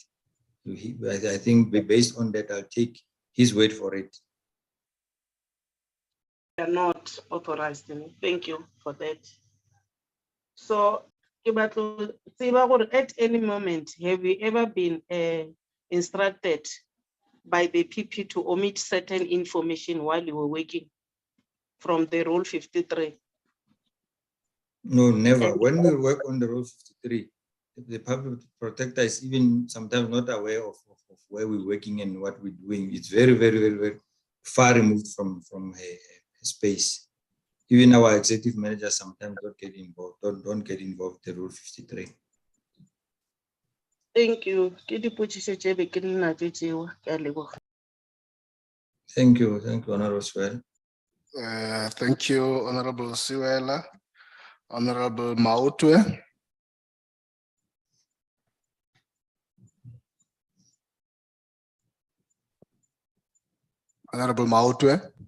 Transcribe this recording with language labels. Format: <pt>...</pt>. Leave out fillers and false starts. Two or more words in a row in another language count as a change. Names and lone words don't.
<en>I think based on that, I'll take his word for it. They are not authorized. Thank you for that. So,</en> <nso>ke batlo tseba gore</nso> <en>at any moment, have you ever been instructed by the PP to omit certain information while you were working from the Rule 53? No, never. When we work on the Rule 53, the public protector is even sometimes not aware of where we're working and what we're doing. It's very, very, very, very far removed from a space. Even our executive managers sometimes don't get involved, don't get involved in the Rule 53. Thank you.</en> <nso>Ke dipotšišo tše be ke nna tše tšeo, ke a leboga.</nso> <en>Thank you, Honorable Swell. Thank you, Honorable Siwela. Honorable Mautwe. Honorable Mautwe.</en>